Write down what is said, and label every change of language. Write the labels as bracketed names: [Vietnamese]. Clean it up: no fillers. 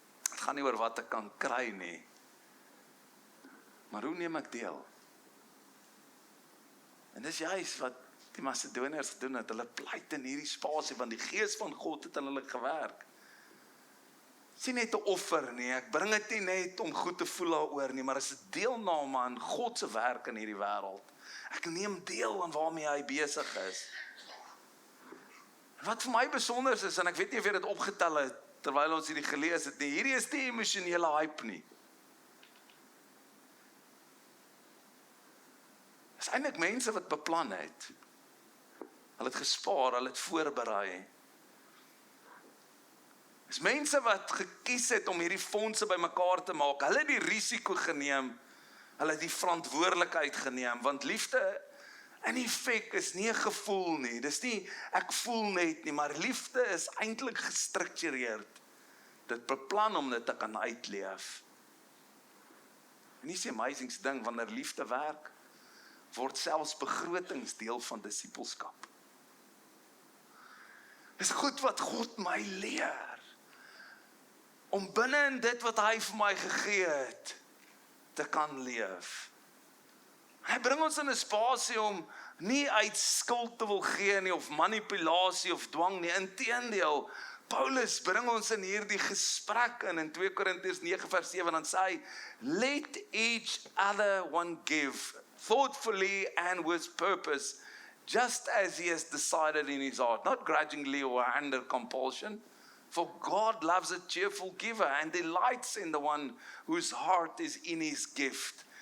[Afrikaans] Het gaan nie oor wat ek kan kry nie, maar hoe neem ek deel? En dis juist wat die Macedoniërs gedoen het, hulle pleit in hierdie spasie, want die Gees van God het in hulle gewerk. Dit is nie net 'n offer nie, ek bring dit nie net om goed te voel daaroor nie, maar is 'n deelname aan God se werk in hierdie wêreld. Ek neem deel aan waarmee hy besig is. Wat vir my besonder is, en ek weet nie of jy dit opgetel het, terwyl ons hierdie gelees het nie, hierdie is nie emosionele hype nie. Dit is eintlik mense wat beplan het. Hulle het gespaar, hulle het voorberei. Dit is mense wat gekies het om hierdie fondse bymekaar te maak. Hulle het die risiko geneem, hulle het die verantwoordelikheid geneem, want liefde In effek is nie 'n gevoel nie, dis nie ek voel net nie, maar liefde is eintlik gestruktureerd. Dit beplan om dit te kan uitleef. En dis die amazingste ding, wanneer liefde werk, word selfs begrotings deel van disippelskap. Dis goed wat God my leer, om binne in dit wat hy vir my gegee het, te kan leef. Hy bring ons in 'n spasie om nie uit skuld te wil gee nie, of manipulasie of dwang nie. Inteendeel, Paulus bring ons in hierdie gesprek in 2 Korintiërs 9 vers 7, dan sê hy, [English] let each other one give, thoughtfully and with purpose, just as he has decided in his heart, not grudgingly or under compulsion, for God loves a cheerful giver and delights in the one whose heart is in his gift.